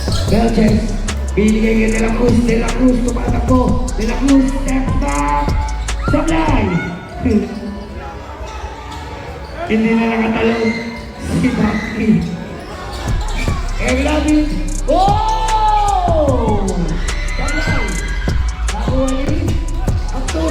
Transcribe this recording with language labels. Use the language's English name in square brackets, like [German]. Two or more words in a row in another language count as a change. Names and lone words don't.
[Filipino] Belches. Binigay kay De La Cruz. De La Cruz, tumatakbo. De La Cruz, [English] step back. [Filipino] Sablay. Hindi na nakatalon si Bucky. Erlabi. Oh! Sablay. Nakuha ni Abdul.